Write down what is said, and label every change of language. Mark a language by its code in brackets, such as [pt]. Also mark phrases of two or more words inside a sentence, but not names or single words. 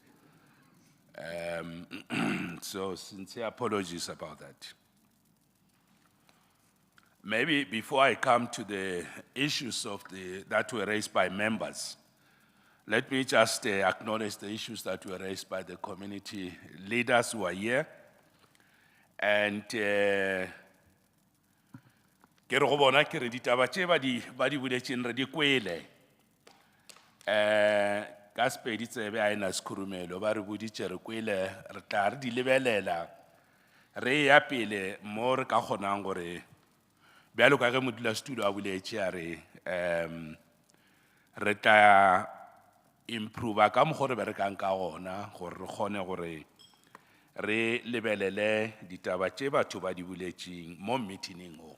[en] So sincere apologies about that. Maybe before I come to the issues that were raised by members, let me just acknowledge the issues that were raised by the community leaders who are here. [nso] And ke re go bona ke re ditaba tše ba di boletšeng re di kwele. Ka Sepedi tsebe a ena sekhurumelo ba re boditše re kwele re tla re di lebelela re ya pele mo re ka kgonang gore bjalo ka ge modulasetulo a boletše a re re tla improve ka mokgwa re berekang ka gona gore re kgone gore re lebelele ditaba tše batho ba di boletšeng mo meeting o.